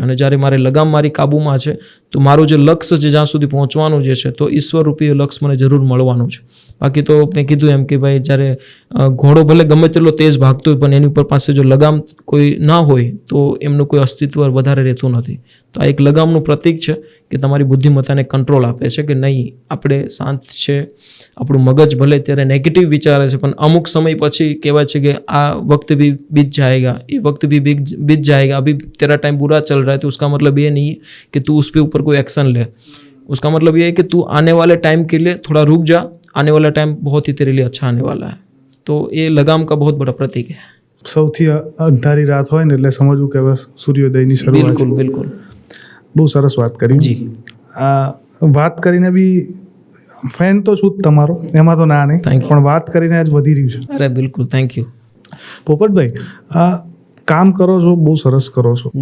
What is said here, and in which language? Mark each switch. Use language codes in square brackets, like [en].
[gu] અને જ્યારે મારે લગામ મારી કાબૂમાં છે તો મારું જે લક્ષ્ય છે, જ્યાં સુધી પહોંચવાનું જે છે, તો ઈશ્વરરૂપી લક્ષ્ય મને જરૂર મળવાનું છે. બાકી તો મેં કીધું એમ કે ભાઈ જ્યારે ઘોડો ભલે ગમે તેટલો તેજ ભાગતો હોય પણ એની ઉપર પાસે જો લગામ કોઈ ના હોય તો એમનું કોઈ અસ્તિત્વ વધારે રહેતું નથી. તો આ એક લગામનું પ્રતીક છે કે તમારી બુદ્ધિમત્તાને કંટ્રોલ આપે છે કે નહીં, આપણે શાંત છે. આપણું મગજ ભલે ત્યારે નેગેટિવ વિચારે છે પણ અમુક સમય પછી કહેવાય છે કે આ [hi] વक्त भी बीत जाएगा, ये वक्त भी बीत जाएगा, अभी तेरा टाइम बुरा चल रहा है तो उसका मतलब ये नहीं है कि तू उस पे ऊपर कोई एक्शन ले. उसका मतलब ये है कि तू आने वाले टाइम के लिए थोड़ा रुक जा, आने वाला टाइम बहुत ही तेरे लिए अच्छा आने वाला है. तो ये लगाम का बहुत बड़ा प्रतीक है. [gu] સૌથી અંધારી રાત હોય ને એટલે સમજવું કે બસ સૂર્યોદયની શરૂઆત. બિલકુલ બિલકુલ. બહુ સરસ વાત કરી. જી. આ વાત કરીને બી ફેન તો છું જ તમારો, એમાં તો ના નહીં, પણ વાત કરીને આજ વધી રહ્યું છે. અરે બિલકુલ, થેન્ક યુ. પોપટભાઈ, આ કામ કરો છો, બહુ સરસ કરો છો.